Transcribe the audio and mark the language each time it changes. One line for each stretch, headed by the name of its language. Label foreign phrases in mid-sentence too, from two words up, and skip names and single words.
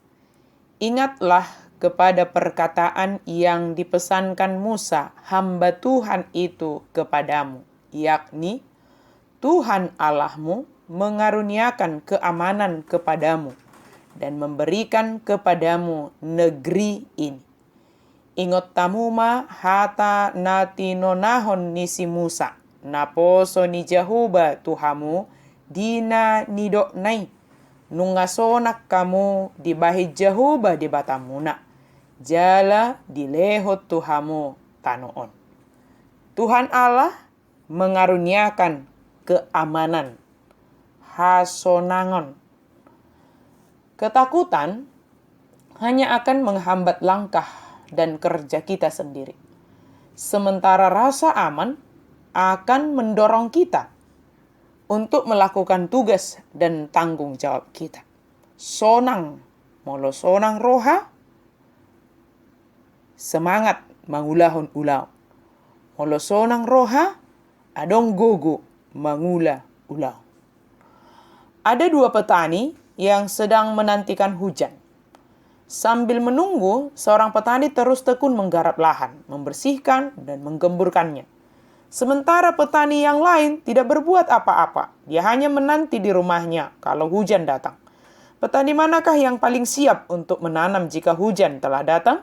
Indonesian: Ingatlah kepada perkataan yang dipesankan Musa, hamba Tuhan itu kepadamu, yakni Tuhan Allahmu mengaruniakan keamanan kepadamu dan memberikan kepadamu negeri ini.
Batak Toba: Ingot tamuma hata natinonahon nisi Musa, naposo ni Jehuba Tuhamu, dina nidok nai. Nungasonak kamu di bahi Jehuba di batamuna. Jala di lehot Tuhamu tanoon.
Indonesian: Tuhan Allah mengaruniakan keamanan.
Batak Toba: Hasonangon.
Indonesian: Ketakutan hanya akan menghambat langkah dan kerja kita sendiri. Sementara rasa aman akan mendorong kita untuk melakukan tugas dan tanggung jawab kita.
Batak Toba: Sonang, molo sonang roha, semangat mangulahon ulau. Molo sonang roha, adong gogo mangula ulau.
Indonesian: Ada dua petani yang sedang menantikan hujan. Sambil menunggu, seorang petani terus tekun menggarap lahan, membersihkan dan menggemburkannya. Sementara petani yang lain tidak berbuat apa-apa. Dia hanya menanti di rumahnya kalau hujan datang. Petani manakah yang paling siap untuk menanam jika hujan telah datang?